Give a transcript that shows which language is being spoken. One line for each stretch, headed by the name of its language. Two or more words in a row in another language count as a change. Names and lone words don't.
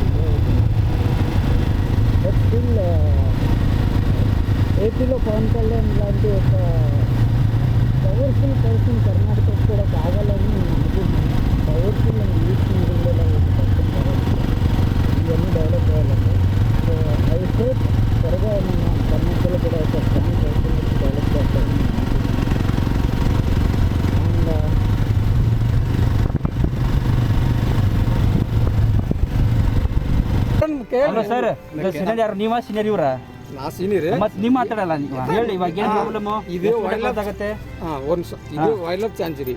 English: but still
Telugu: ఏపీలో పవన్ కళ్యాణ్ లాంటి ఒక
English: powerful person
Telugu: కర్ణాటకకు కూడా కావాలని నేను అనుకుంటున్నాను.
English: powerful and youth
Telugu: ఉండేలా ఇవన్నీ డెవలప్ అవ్వాలంటే.
English: so I hope
Telugu: త్వరగా మన కర్ణాటకలో కూడా ఒక
English: strong person
Telugu: వచ్చి డెవలప్ చేస్తారని నేను
Kannada: ಅಲ್ಲ ಸರ್, ಸೀನಿಯರ್ ಯಾರು ನೀವಾ ಸೀನಿಯರ್ ಇವರ? ನಾ ಸೀನಿಯರ್. ಮತ್ತೆ ನೀವು ಮಾತಾಡಲ್ಲ ಹೇಳಿ, ಇವಾಗ ಏನು ಪ್ರಾಬ್ಲಮ್?
English: ಇದು wild life
Kannada: ಆಗುತ್ತೆ. ಇದು
English: wild life sanctuary.